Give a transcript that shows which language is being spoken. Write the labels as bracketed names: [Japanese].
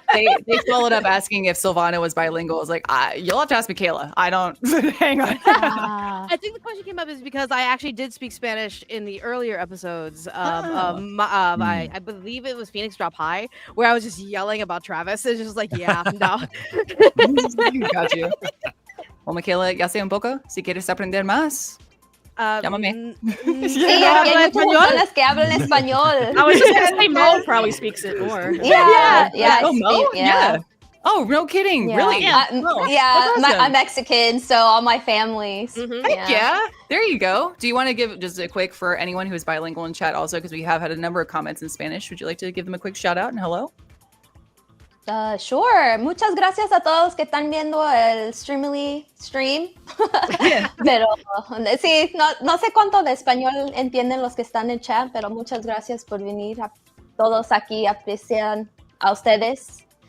[English] They followed up asking if Silvana was bilingual. I was like, you'll have to ask Michaela. I don't. Hang on. I think the question came up is because I actually did speak Spanish in the earlier episodes. I believe it was Phoenix Drop High, where I was just yelling about Travis. It's just like, yeah, no. Got you. [Spanish] Well, Michaela, ya sé un poco. Si quieres aprender más, llámame. Sí, aquí hay muchas personas que hablan español. [English] I was just gonna say Mo probably speaks it more. Yeah. Oh, Mo? Yeah. Oh, no kidding. Yeah. Really? Yeah. Oh, Yeah, that's awesome. I'm Mexican, so all my families. Heck yeah. There you go. Do you want to give just a quick for anyone who is bilingual in chat also, because we have had a number of comments in Spanish. Would you like to give them a quick shout out and hello? Sure. [Spanish] Muchas gracias a todos que están viendo el stream. Pero sí, no sé cuánto de español entienden los que están en chat, pero muchas gracias por venir. Todos aquí aprecian a ustedes.